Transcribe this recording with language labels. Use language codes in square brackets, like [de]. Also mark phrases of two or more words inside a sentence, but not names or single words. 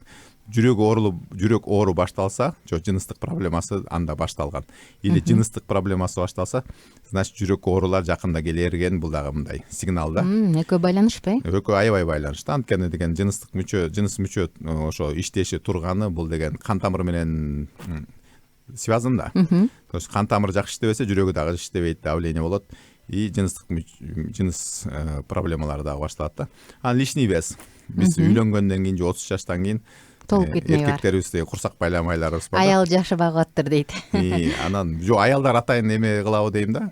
[ky] Жүрөк оору башталса, жо жыныстык проблемасы анда башталган. Или жыныстык проблемасы башталса, значит жүрөк оорулар жакында келерген, бул дагы мындай сигнал да. Экөө байланышпы? Экөө аябай байланыштуу. Анткени деген жыныс мүчө ошо иштеши турганы, бул деген кан тамыры менен связан да. [ru] То есть [ky] кан тамыры жакшы иштебесе, жүрөгү дагы иштебейт, давление болот. И жыныс проблемалары дагы башталат да. Анан [ru] лишний вес. [ky] Биз үйлөнгөндөн кийин же 30 жаштан кийин толуп кетмей бар. Эркектерибизде курсак байламайларыбыз бар. Аял жакшы багып аттыр дейт. Анан жо аялдар атайын эме кылабы дейм да.